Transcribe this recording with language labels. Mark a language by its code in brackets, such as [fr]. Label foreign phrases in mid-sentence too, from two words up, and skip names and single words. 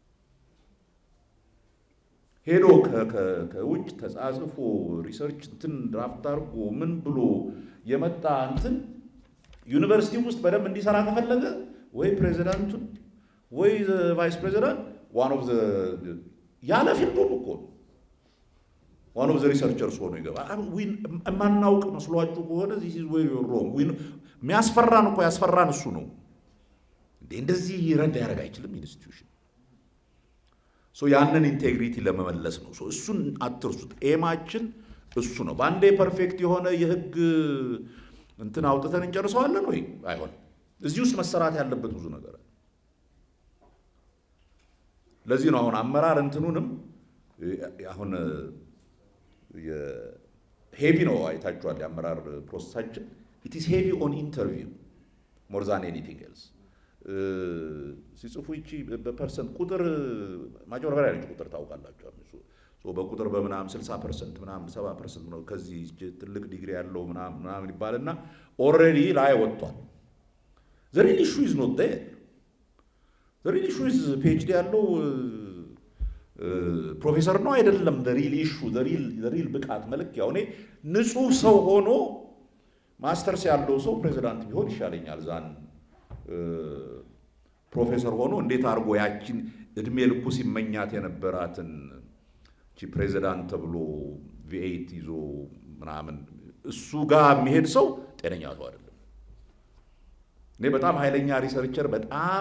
[am] ሄዶ ከውጭ ተጻጽፎ ሪሰርች እንትን ድራፍት አድርጎ ምን ብሎ የመጣ እንትን ዩኒቨርሲቲ ውስጥ በደንብ እንዲሰራ ከፈለገ ወይ ፕሬዚዳንቱን ወይ [en] vice president one of the [am] ያለ ፊልዱም እኮ [en] one of the researchers [am] ሆኖ ይገባል። የማናውቅ መስሏችሁ ከሆነ [en] this is where you're wrong። [am] የሚያስፈራን እኮ ያስፈራን እሱ ነው። እንደዚህ ረዳ ያደርግ አይችልም ኢንስቲትዩሽን። ያንን ኢንቴግሪቲ ለመመለስ ነው። እሱን አትርሱት። ኤማችን እሱ ነው። በአንዴ ፐርፌክት የሆነ የህግ እንትን አውጥተን እንጨርሰዋለን ወይ? አይሆንም። እዚህ ውስጥ መሰራት ያለበት ብዙ ነገር አለ። ለዚህ ነው አሁን አመራር እንትኑንም አሁን ሄቪ ነው አይታችኋል። የአመራር ፕሮሰሳችን [en] it is heavy on interview more than anything else። [am] ሲጽፉ ይቺ በፐርሰንት ቁጥር ማጭበርበሪያ ያለች ቁጥር ታውቃላችሁ። በቁጥር በምናም 60% ምናም 70% ነው ከዚህ ትልቅ ዲግሪ ያለው ምናምን ይባልና ኦልሬዲ ላይ ወጥቷል። [en] the real issue is not there. the real issue is PhD [am] ያለው ፕሮፌሰር ነው አይደለም። [en] the real issue the real [am] ብቃት መለኪያው እኔ ንጹህ ሰው ሆኖ ማስተርስ ያለው ሰው ፕሬዚዳንት ቢሆን ይሻለኛል ዛን ፕሮፌሰር ሆኖ እንዴት አድርጎ ያቺን እድሜ ልኩ ሲመኛት የነበራትን ፕሬዚዳንት ተብሎ V8 ይዞ ምናምን እሱ ጋር የሚሄድ ሰው ጤነኛ ሰው አይደለም። እኔ በጣም ኃይለኛ ሪሰርቸር በጣም